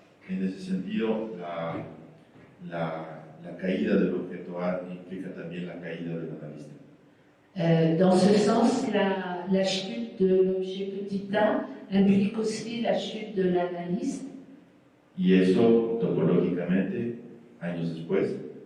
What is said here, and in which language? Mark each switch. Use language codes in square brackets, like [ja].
[es] En ese sentido, la caída del objeto A implica también la caída del analista. [fr] Dans ce sens, la chute de l'objet petit a implique aussi la chute de l'analyste. [es] Y eso, topológicamente, años después,